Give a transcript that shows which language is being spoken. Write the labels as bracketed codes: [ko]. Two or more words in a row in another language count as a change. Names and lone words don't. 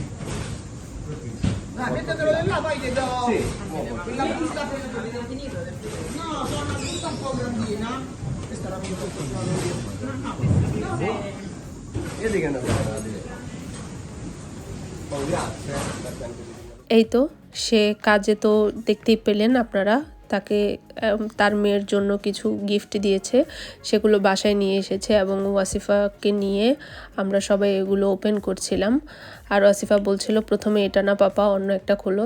[it] Dai, mettetelo di là, poi ti do. Sì. La busta per finito. No, sono una busta un po' grandina. Questa è la busta che sono io. Vedi che è una bella idea. Oh, grazie. [bn] এই তো সে কাজে তো দেখতেই পেলেন আপনারা, তাকে তার মেয়ের জন্য কিছু গিফট দিয়েছে, সেগুলো বাসায় নিয়ে এসেছে, এবং ওয়াসিফাকে নিয়ে আমরা সবাই এগুলো ওপেন করছিলাম। আর ওয়াসিফা বলছিল প্রথমে এটা না পাপা, অন্য একটা খোলো।